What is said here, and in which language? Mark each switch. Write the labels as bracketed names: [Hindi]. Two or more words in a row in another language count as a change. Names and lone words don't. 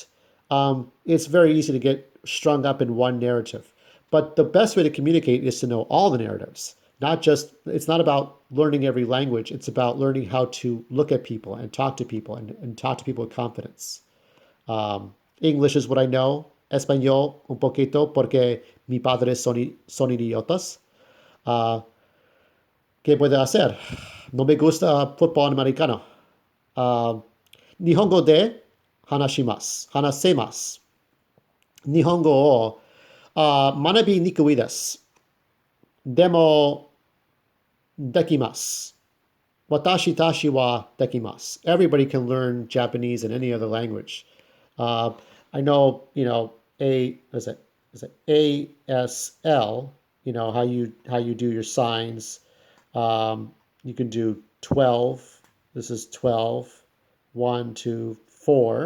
[English] It's very easy to get strung up in one narrative. But the best way to communicate is to know all the narratives. It's not about learning every language. It's about learning how to look at people and talk to people and talk to people with confidence. English is what I know. [Spanish] Español un poquito porque mi padres son idiotas. Uh, ¿Qué puede hacer? No me gusta fútbol americano. [Japanese] えー、日本語で話します。話せます. 日本語を学びにくいです. でもできます. 私たしはできます. [English] Everybody can learn Japanese and any other language. Uh, I know, is it ASL, how you do your signs. You can do 12. This is 12. 1, 2, 4.